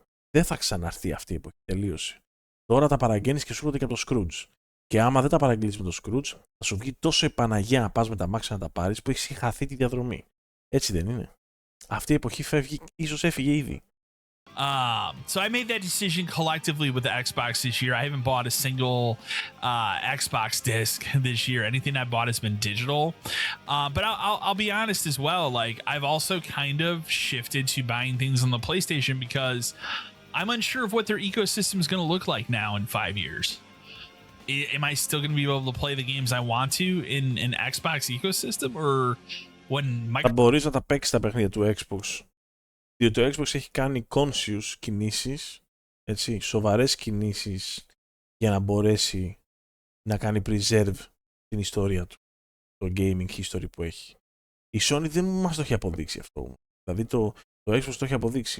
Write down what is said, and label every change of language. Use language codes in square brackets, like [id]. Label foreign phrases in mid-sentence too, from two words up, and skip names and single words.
[el] Δεν θα ξαναρθεί αυτή η εποχή, τελείωσε. Τώρα τα παραγγέλνεις και σου έρχονται και από το Scrooge. Και άμα δεν τα παραγγείλεις με το Scrooge, θα σου βγει τόσο η Παναγία να πας με τα μάξια να τα πάρεις που έχεις χαθεί τη διαδρομή. Έτσι δεν είναι? Αυτή η εποχή φεύγει, ίσως έφυγε ήδη. [en] So I made that decision collectively with the Xbox this year. I haven't bought a single Xbox disc this year. Anything I bought has been digital. But I'll be honest as well. Like, I've also kind of shifted to buying things on the PlayStation because I'm unsure of what their ecosystem is going to look like now in 5 years. Am I still going to be able to play the games I want to in an Xbox ecosystem, or when [el] θα μπορείς να τα παίξεις τα παιχνίδια του Xbox, διότι το Xbox έχει κάνει conscious κινήσεις, έτσι, σοβαρές κινήσεις για να μπορέσει να κάνει preserve την ιστορία του, το [en] gaming history [el] που έχει. Η Sony δεν μας το έχει αποδείξει αυτό. Δηλαδή το Xbox το έχει αποδείξει.